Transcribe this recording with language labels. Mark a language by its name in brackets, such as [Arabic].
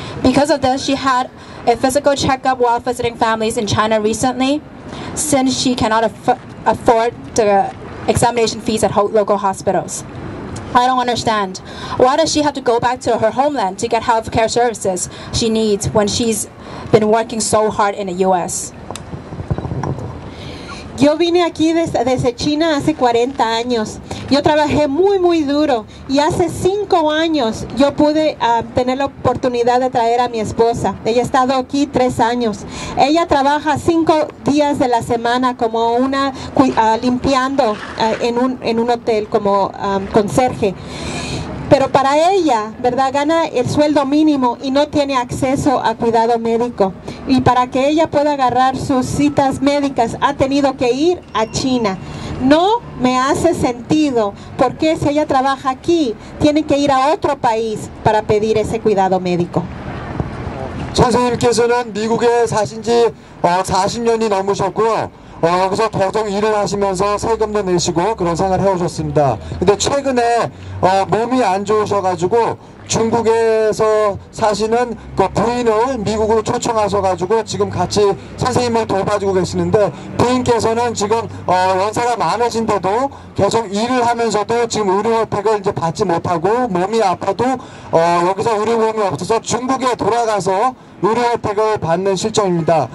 [English] Because of this, she had a physical checkup while visiting families in China recently, since she cannot afford the examination fees at local hospitals. I don't understand. Why does she have to go back to her homeland to get health care services she needs when she's been working so hard in the US? [Spanish] Yo vine aquí desde China hace 40 años. Yo trabajé muy duro y hace 5 años yo pude tener la oportunidad de traer a mi esposa. Ella ha estado aquí 3 años. Ella trabaja 5 días de la semana como limpiando en un hotel como conserje. Pero para ella, ¿verdad? Gana el sueldo mínimo y no tiene acceso a cuidado médico. Y para que ella pueda agarrar sus citas médicas ha tenido que ir a China. No me hace sentido porque si ella trabaja aquí, tiene que ir a otro país para pedir ese cuidado médico. [Korean] 선생님께서는 미국에 사신 지 40년이 넘으셨고요. 여기서 계속 일을 하시면서 세금도 내시고 그런 생활을 해오셨습니다. 근데 최근에 몸이 안 좋으셔가지고 중국에서 사시는 그 부인을 미국으로 초청하셔가지고 지금 같이 선생님을 돌봐주고 계시는데, 부인께서는 지금 연세가 많으신데도 계속 일을 하면서도 지금 의료 혜택을 이제 받지 못하고 몸이 아파도 여기서 의료보험이 없어서 중국에 돌아가서 의료 혜택을 받는 실정입니다.